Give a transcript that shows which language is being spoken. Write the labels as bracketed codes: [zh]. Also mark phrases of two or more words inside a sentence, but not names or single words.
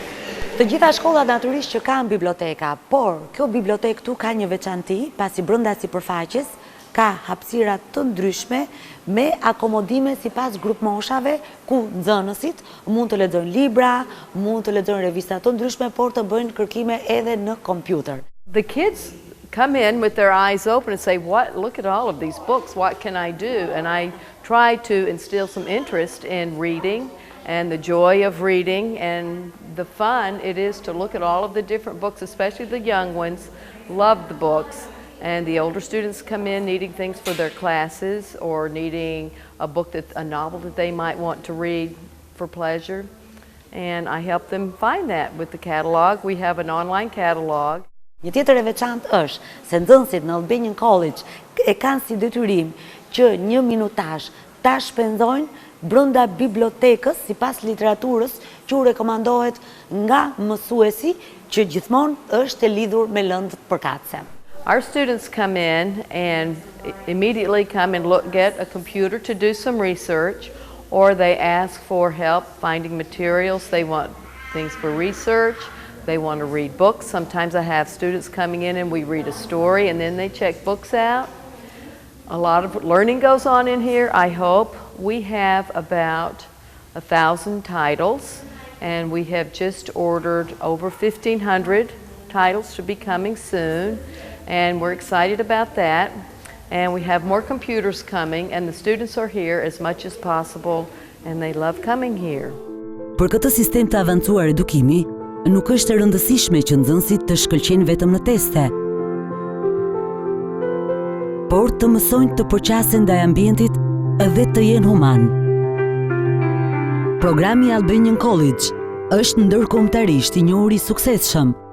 [sq] Të gjitha shkollat natyrisht që kanë biblioteka, por kjo bibliotekë këtu ka një veçanti, pasi brenda sipërfaqes ka hapësira të ndryshme me akomodime sipas grup moshave, ku nxënësit mund të lexojnë libra, mund të lexojnë revista të ndryshme, por të bëjnë kërkime edhe në kompjuter. [en] The kids come in with their eyes open and say, look at all of these books, what can I do? And I try to instill some interest in reading and the joy of reading and the fun it is to look at all of the different books, especially the young ones love the books. And the older students come in needing things for their classes or needing a novel that they might want to read for pleasure. And I help them find that with the catalog. We have an online catalog. [sq] Një tjetër e veçantë është se nxënësit në Albanian College e kanë si detyrim që 1 minutazh ta shpenzojnë brenda bibliotekës sipas literaturës që u rekomandohet nga mësuesi që gjithmonë është e lidhur me lëndët përkatëse. [en] Our students come in and immediately come and get a computer to do some research, or they ask for help finding materials. They want things for research. They want to read books. Sometimes I have students coming in and we read a story and then they check books out. A lot of learning goes on in here, I hope. We have about 1,000 titles and we have just ordered over 1,500 titles to be coming soon, and we're excited about that. And we have more computers coming and the students are here as much as possible and they love coming here. [sq] Për këtë sistem të avancuar edukimi, nuk është e rëndësishme që nxënësit të shkëlqejnë vetëm në teste, por të mësojnë të përqasen ndaj ambientit dhe të jenë human. Programi Albanian College është ndërkombëtarisht I njohur I suksesshëm.